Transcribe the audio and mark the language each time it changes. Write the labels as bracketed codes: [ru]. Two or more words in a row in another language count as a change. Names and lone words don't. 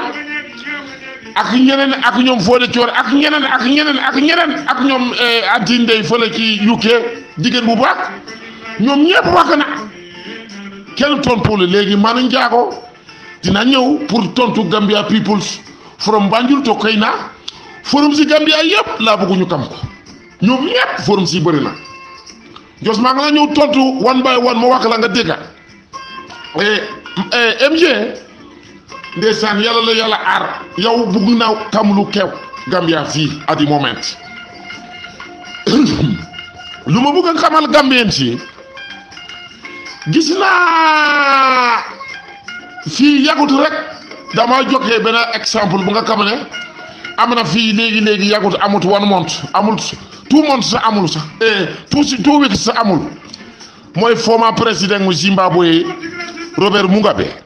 [wo] ak ñeneen ak ñoom Fodé Thior ak ñeneen ak ñoom anti ndey fële ci UK jigéen bu baax ñoom ñëpp wakk na kenn tontuwul léegi man njaago dina ñëw pour tontu [en] Gambia peoples from Banjul to Kayna forum [wo] si Gambia yëpp laa bëgg ñu kam ko ñoom ñëpp forum si bëri na jos maa ngi la ñëw tontu [en] one by one [wo] ma wax la nga dégga MJ ndeysaan yàlla la yàlla aar yow bëgg naa xam lu kew Gambia fii [en] at the moment [wo] lu ma bëgg a xamal Gambien si gis naa fii yàggut rek dama joxe benn exemple bu nga xam ne am na fii léegi yàggut amut 1 month amul 2 months sa amul sax 2 weeks sa amul mooy former président mu Zimbabwe Robert Mugabe